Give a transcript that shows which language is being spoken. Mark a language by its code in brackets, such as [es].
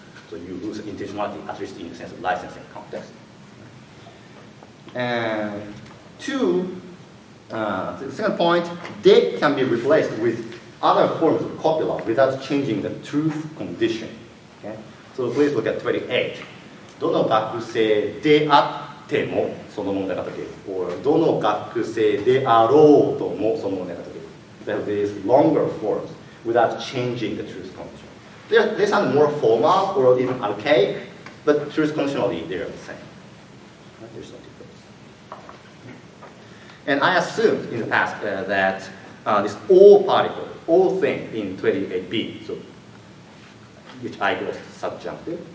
[en] So you lose intentionality, at least in the sense of licensing context. And two, the second point, de can be replaced with other forms of copular without changing the truth condition. Okay? So please look at 28. [ja] どの学生であってもその問題が解ける。 or どの学生であろうともその問題が解ける。 [en] There is longer forms without changing the truth condition. They sound more formal or even archaic, but truth conditionally they are the same. There's no difference. And I assumed in the past that this all particle, all thing in 28b, so which I was subjunctive.